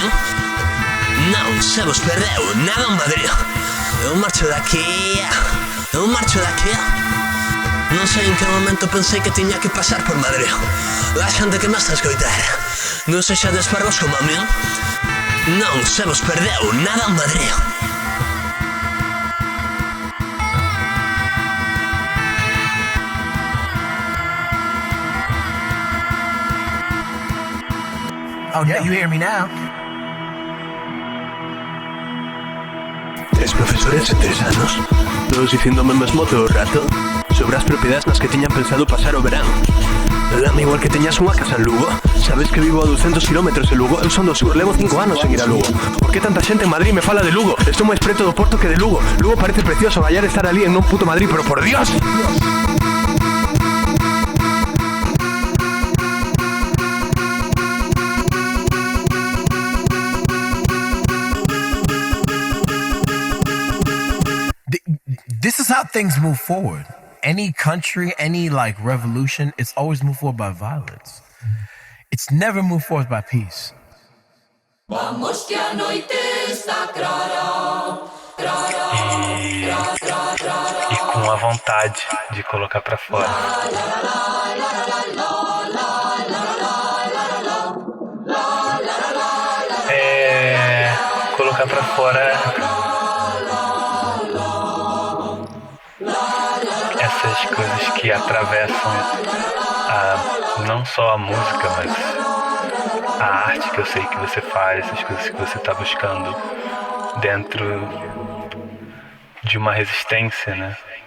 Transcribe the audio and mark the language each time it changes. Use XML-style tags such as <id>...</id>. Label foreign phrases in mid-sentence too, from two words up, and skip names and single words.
<gl>Non se vos perdeu nada en Madrid. Eu marcho daqui. Eu marcho daqui. Non sei en que momento pensei que tiña que pasar por Madrid. A xente que me está a escoitar. Non sexades parvos como a min. Non se vos perdeu nada en Madrid.</gl> <en>Oh, yeah, you hear me now.</en> <gl>Tres profesores en 3 anos, todos dicíndome mesmo todo o rato sobre as propiedades nas que tiñan pensado pasar o verán. Dame igual que teñas unha casa en Lugo. Sabes que vivo a 200 km de Lugo. Eu son do sur, levo 5 anos en ir a Lugo. Por que tanta xente en Madrid me fala de Lugo? Estou máis preto do Porto que de Lugo. Lugo parece precioso, gallar estar ali en un puto Madrid,</gl> <es>pero por Dios.</es> <en>This is how things move forward. Any country, any like revolution, it's always moved forward by violence. It's never moved forward by peace.</en> <pt>Vamos que a noite está clara, E com a vontade de colocar pra fora. Colocar pra fora essas coisas que atravessam não só a música, mas a arte que eu sei que você faz, as coisas que você está buscando dentro de uma resistência, né?</pt>